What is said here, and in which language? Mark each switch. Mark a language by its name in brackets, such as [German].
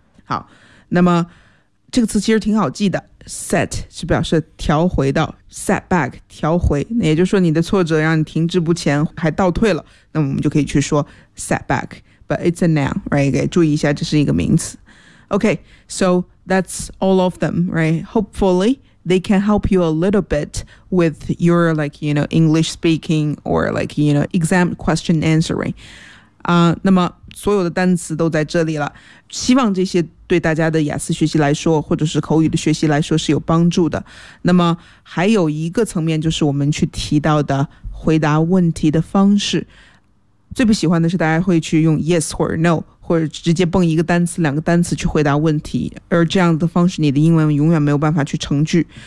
[Chinese] 好，那么这个词其实挺好记的， set 是表示调回到， setback 调回，那也就是说你的挫折让你停滞不前还倒退了，那我们就可以去说 setback, [English] but it's a noun, right? [Chinese] 注意一下这是一个名词。 [English] Okay, so that's all of them, right? Hopefully they can help you a little bit with your like, you know, English speaking or like, you know, exam question answering. [Chinese] 那么所有的单词都在这里了，希望这些对大家的雅思学习来说或者是口语的学习来说是有帮助的。那么还有一个层面就是我们去提到的回答问题的方式，最不喜欢的是大家会去用 yes 或者 no, 或者直接蹦一个单词两个单词去回答问题，而这样的方式你的英文永远没有办法去成句。